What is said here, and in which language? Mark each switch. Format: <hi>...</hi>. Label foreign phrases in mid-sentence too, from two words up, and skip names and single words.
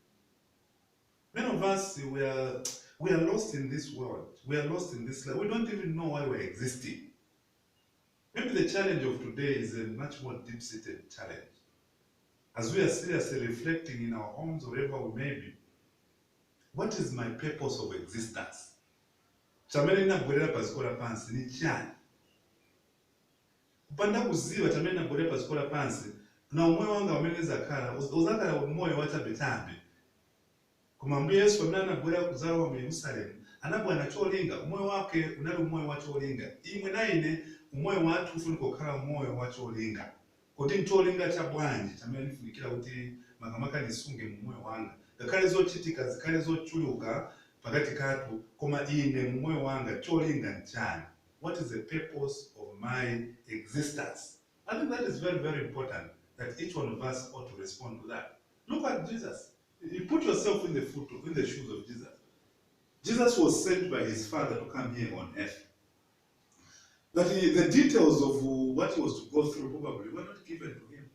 <en>Many of us, we are lost in this world. We are lost in this life. We don't even know why we're existing. Maybe the challenge of today is a much more deep-seated challenge. As we are seriously reflecting in our homes, wherever we may be, what is my purpose of existence?</en> <tum>Chamene nabwerera pasikola pansi ni chani? Kupanda kuziva chamene nabwerera pasikola pansi na umwoyo wanga wamene zakhala uzakhala umwoyo wachabetambe.</tum> <ny>Koma Ambuye Yesu pamene anabwera kudzalowa mu Yerusalemu anabwera cholinga, umwoyo wake unali umwoyo wa cholinga. Imwe na ine umwoyo wathu ufunika kukhala umwoyo wa cholinga. Kuti ncholinga cha bwanji chamene ndifunikira kuti makamaka ndisunge mu moyo wanga. Ngakhale zochitika zikhale zochuluka pakati kathu, koma ine mu moyo wanga cholinga nchani?</ny> <en>What is the purpose of my existence? I think that is very, very important that each one of us ought to respond to that. Look at Jesus. You put yourself in the shoes of Jesus. Jesus was sent by his Father to come here on earth. But the details of what he was to go through probably were not given to him.</en>